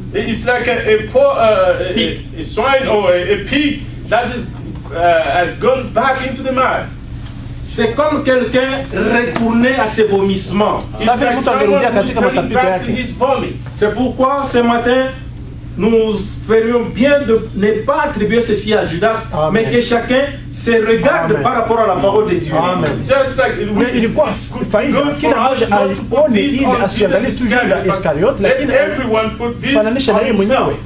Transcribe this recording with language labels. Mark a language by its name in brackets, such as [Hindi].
[English] It's like a swine or a pig that is has gone back into the mud. [French] C'est comme quelqu'un retourné à ses vomissements. [English] It's like someone who's coming back to his vomits. [French] C'est pourquoi ce matin, nous ferions bien de ne pas attribuer ceci à Judas, mais que chacun se regarde par rapport à la parole de Dieu. [English] Just like [Swahili] ilikuwa faida kila mmoja aone ili asiangalie tu Yuda Iskariot, lakini fananisha na yeye mwenyewe.